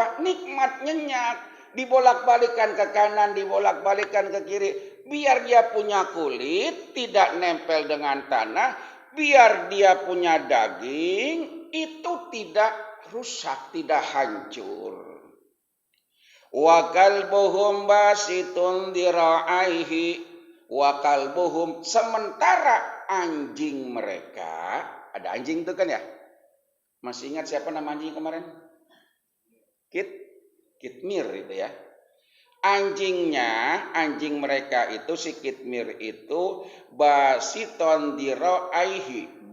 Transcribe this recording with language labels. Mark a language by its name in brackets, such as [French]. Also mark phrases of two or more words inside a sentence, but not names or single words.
[Indonesian] Nikmat nyenyak, dibolak-balikan ke kanan, dibolak-balikan ke kiri, biar dia punya kulit tidak nempel dengan tanah, biar dia punya daging itu tidak rusak, tidak hancur. [Arabic] وكلبهم باسط ذراعيه وكلبهم, [Indonesian] sementara anjing mereka, ada anjing itu kan ya? Masih ingat siapa nama anjing kemarin? Kitmir itu ya. Anjing mereka itu, si Kitmir itu [Arabic] باسط ذراعيه.